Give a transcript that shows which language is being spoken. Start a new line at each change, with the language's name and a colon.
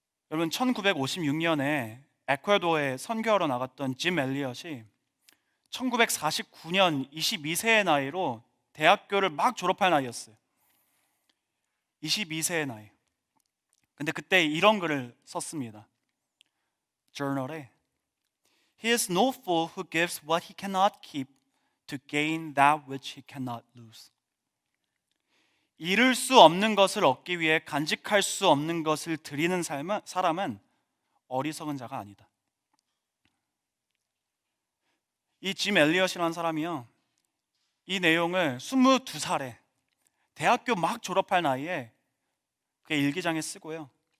Korean: 여러분 1956년에 에콰도어에 선교하러 나갔던 짐 엘리엇이 1949년 22세의 나이로 대학교를 막 졸업할 나이였어요. 22세의 나이. 근데 그때 이런 글을 썼습니다. 저널에
English: He is no fool who gives what he cannot keep to gain that which he cannot lose.
Korean: 이룰 수 없는 것을 얻기 위해 간직할 수 없는 것을 드리는 사람은 어리석은 자가 아니다. 이 짐 엘리엇이라는 사람이요, 이 내용을 22살에 대학교 막 졸업할 나이에 그의 일기장에 쓰고요.